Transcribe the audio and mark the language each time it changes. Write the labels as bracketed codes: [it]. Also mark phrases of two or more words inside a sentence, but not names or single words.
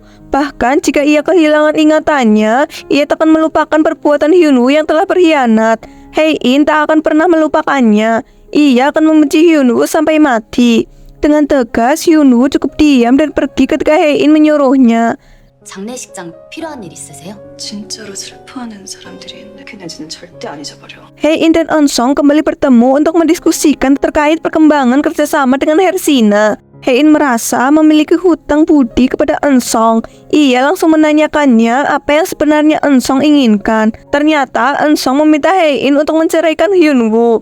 [id] Bahkan jika ia kehilangan ingatannya, ia tak akan melupakan perbuatan Hyunwoo yang telah berkhianat. Hae-in tak akan pernah melupakannya. Ia akan membenci Hyunwoo sampai mati. Dengan tegas, Hyunwoo cukup diam dan pergi ketika Hae-in menyuruhnya. [ko] 장례식장 필요한 일 있으세요? 진짜로 슬퍼하는 사람들이 있네. 그네지는 절대 안 잊어버려. [id] Hae-in dan Eun-sung kembali bertemu untuk mendiskusikan terkait perkembangan kerjasama dengan Hersina. Hein merasa memiliki hutang budi kepada Eun-sung. Ia langsung menanyakannya apa yang sebenarnya Eun-sung inginkan. Ternyata Eun-sung meminta Hein untuk menceraikan Hyun-woo.